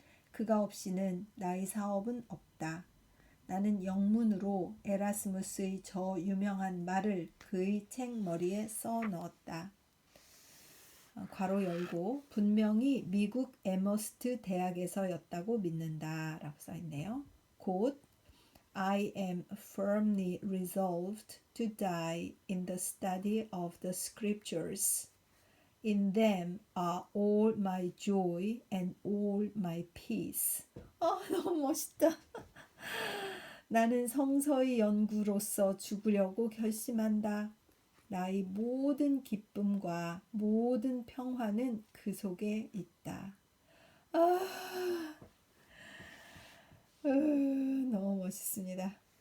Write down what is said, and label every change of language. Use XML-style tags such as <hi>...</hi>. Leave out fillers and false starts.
<ko>그가 없이는 나의 사업은 없다. 나는 영문으로 에라스무스의 저 유명한 말을 그의 책머리에 써 넣었다. 괄호 열고 분명히 미국 에머스트 대학에서였다고 믿는다 라고 써있네요.</ko> <en>곧 I am firmly resolved to die in the study of the scriptures. In them are all my joy and all my peace.</en> <ko>너무 멋있다. 나는 성서의 연구로서 죽으려고 결심한다. 나의 모든 기쁨과 모든 평화는 그 속에 있다. 너무 멋있습니다.</ko>